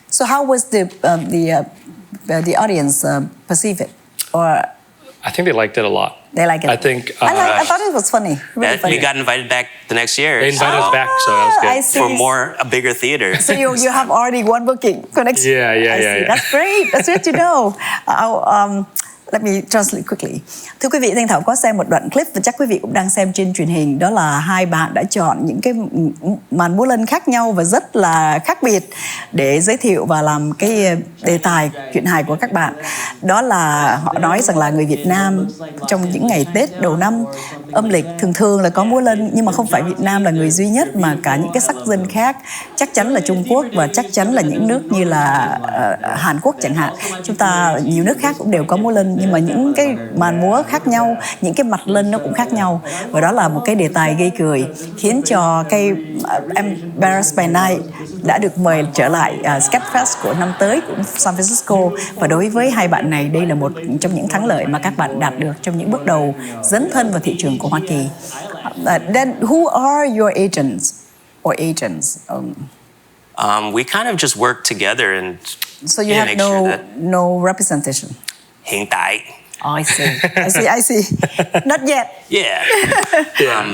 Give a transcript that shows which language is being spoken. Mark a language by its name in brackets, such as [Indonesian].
[English] So how was the audience perceive it? Or I think they liked it a lot. They like it. I think I thought it was funny. Really funny. We got invited back the next year. They invited us back, so that was good. I see. For a bigger theater. So you have already one booking for next year. Yeah. That's great. That's great to know. Let me translate quickly. [Vietnamese] Thưa quý vị, Thanh Thảo có xem một đoạn clip và chắc quý vị cũng đang xem trên truyền hình. Đó là hai bạn đã chọn những cái màn múa lân khác nhau và rất là khác biệt để giới thiệu và làm cái đề tài chuyện hài của các bạn. Đó là họ nói rằng là người Việt Nam trong những ngày Tết đầu năm âm lịch thường là có múa lân, nhưng mà không phải Việt Nam là người duy nhất mà cả những cái sắc dân khác, chắc chắn là Trung Quốc và chắc chắn là những nước như là Hàn Quốc chẳng hạn. Chúng ta nhiều nước khác cũng đều có múa lân, nhưng mà những cái màn múa khác nhau, những cái mặt lân nó cũng khác nhau, và đó là một cái đề tài gây cười khiến cho cái Embarrassed by Night đã được mời trở lại Sketchfest của năm tới của San Francisco. Và đối với hai bạn này, đây là một trong những thắng lợi mà các bạn đạt được trong những bước đầu dấn thân vào thị trường của Hoa Kỳ. [English] Then who are your agents or agents? We kind of just work together and So you have no representation. [Vietnamese] Hiện tại. [English] Oh, I see. Not yet. Yeah.